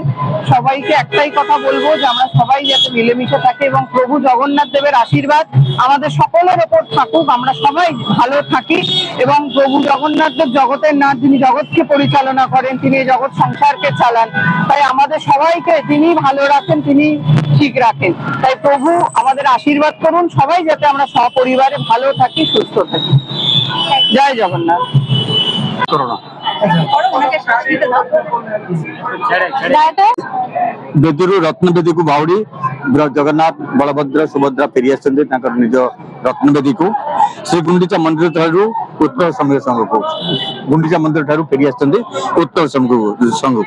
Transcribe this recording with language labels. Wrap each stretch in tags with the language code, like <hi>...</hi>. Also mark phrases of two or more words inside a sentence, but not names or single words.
<bn>সবাইকে একটাই কথা বলবো যে আমরা সবাই যাতে মিলেমিশে থাকি এবং প্রভু জগন্নাথ দেবের আশীর্বাদ আমাদের সকলের ওপর থাকুক, আমরা সবাই ভালো থাকি এবং প্রভু জগন্নাথ দেব জগতের নাথ, যিনি জগৎকে পরিচালনা করেন, তিনি এই জগৎ সংসারকে চালান, তাই আমাদের সবাইকে তিনি ভালো রাখেন, তিনি ঠিক রাখেন। তাই প্রভু আমাদের আশীর্বাদ করুন, সবাই যাতে আমরা সপরিবারে ভালো থাকি, সুস্থ থাকি। জয় জগন্নাথ।</bn> <or>ବେଦୀରୁ ରତ୍ନବେଦୀକୁ ବାହୁଡି ଜଗନ୍ନାଥ ବଳଭଦ୍ର ସୁଭଦ୍ରା ଫେରି ଆସିଛନ୍ତି ତାଙ୍କର ନିଜ ରତ୍ନବେଦୀକୁ। ଶ୍ରୀ ଗୁଣ୍ଡିଚା ମନ୍ଦିର ଠାରୁ ଉତ୍କଳ ଶ୍ରମିକ ସଂଘକୁ, ଗୁଣ୍ଡିଚା ମନ୍ଦିର ଠାରୁ ଫେରି ଆସିଛନ୍ତି ଉତ୍କଳ ସଂଘକୁ।</or>